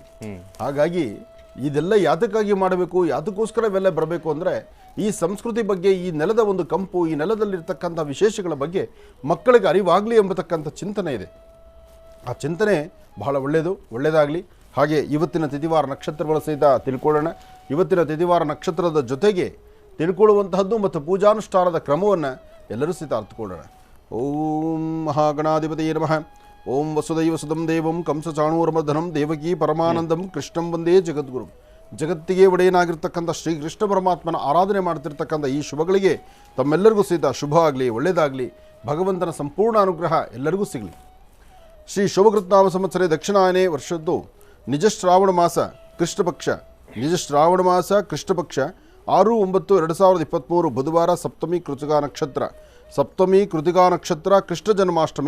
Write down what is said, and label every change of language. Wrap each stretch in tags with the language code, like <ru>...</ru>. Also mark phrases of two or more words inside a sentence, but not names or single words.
<kn>ಹಾಗಾಗಿ ಇದೆಲ್ಲ ಯಾತಕ್ಕಾಗಿ ಮಾಡಬೇಕು, ಯಾತಕ್ಕೋಸ್ಕರ ಇವೆಲ್ಲ ಬರಬೇಕು ಅಂದರೆ ಈ ಸಂಸ್ಕೃತಿ ಬಗ್ಗೆ, ಈ ನೆಲದ ಒಂದು ಕಂಪು, ಈ ನೆಲದಲ್ಲಿರ್ತಕ್ಕಂಥ ವಿಶೇಷಗಳ ಬಗ್ಗೆ ಮಕ್ಕಳಿಗೆ ಅರಿವಾಗಲಿ ಎಂಬತಕ್ಕಂಥ ಚಿಂತನೆ ಇದೆ. ಆ ಚಿಂತನೆ ಬಹಳ ಒಳ್ಳೆಯದಾಗಲಿ. ಹಾಗೆ ಇವತ್ತಿನ ತಿಥಿವಾರ ನಕ್ಷತ್ರಗಳ ಸಹಿತ ತಿಳ್ಕೊಳ್ಳೋಣ. ಇವತ್ತಿನ ತಿಥಿವಾರ ನಕ್ಷತ್ರದ ಜೊತೆಗೆ ತಿಳ್ಕೊಳ್ಳುವಂತಹದ್ದು ಮತ್ತು ಪೂಜಾನುಷ್ಠಾನದ ಕ್ರಮವನ್ನು ಎಲ್ಲರೂ ಸಹಿತ ಅರ್ಥಕೊಳ್ಳೋಣ.</kn> <sa>ಓಂ ಮಹಾಗಣಾಧಿಪತಿಯೇ ನಮಃ. ಓಂ ವಸುದೈವ ಸುತಂ ದೇವಂ ಕಂಸಚಾಣೂರಮರ್ದನಂ ದೇವಕೀ ಪರಮಾನಂದಂ ಕೃಷ್ಣಂ ವಂದೇ ಜಗದ್ಗುರು.</sa> <kn>ಜಗತ್ತಿಗೆ ಒಡೆಯನಾಗಿರ್ತಕ್ಕಂಥ ಶ್ರೀಕೃಷ್ಣ ಪರಮಾತ್ಮನ ಆರಾಧನೆ ಮಾಡ್ತಿರ್ತಕ್ಕಂಥ ಈ ಶುಭಗಳಿಗೆ ತಮ್ಮೆಲ್ಲರಿಗೂ ಸಹಿತ ಶುಭ ಆಗಲಿ, ಒಳ್ಳೆಯದಾಗಲಿ. ಭಗವಂತನ ಸಂಪೂರ್ಣ ಅನುಗ್ರಹ ಎಲ್ಲರಿಗೂ ಸಿಗಲಿ.</kn> <sa>ಶ್ರೀ ಶೋಭಕೃತ್ನಾಮ ಸಂವತ್ಸರೇ ದಕ್ಷಿಣಾಯನೇ</sa> <kn>ವರ್ಷದ್ದು ನಿಜ ಶ್ರಾವಣ ಮಾಸ ಕೃಷ್ಣಪಕ್ಷ 6/9/2023 ಬುಧವಾರ ಸಪ್ತಮಿ ಕೃತಿಕಾ ನಕ್ಷತ್ರ ಕೃಷ್ಣ ಜನ್ಮಾಷ್ಟಮಿ.</kn>